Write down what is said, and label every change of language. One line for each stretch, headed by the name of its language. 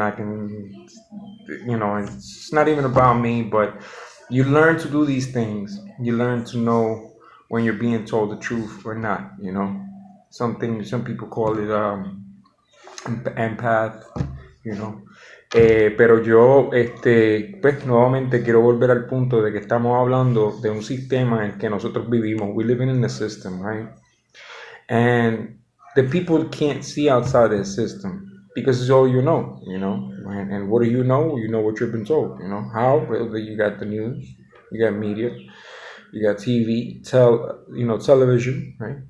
English: I can, it's not even about me, but you learn to do these things. You learn to know when you're being told the truth or not. Some people call it empath, you know.
Spanish: Pero yo, pues nuevamente quiero volver al punto de que estamos hablando de un sistema en el que nosotros vivimos.
English: We're living in the system, right? And the people can't see outside the system because it's all you know. And what do you know? You know what you've been told, How? Well, you got the news, you got media, you got TV, television, right?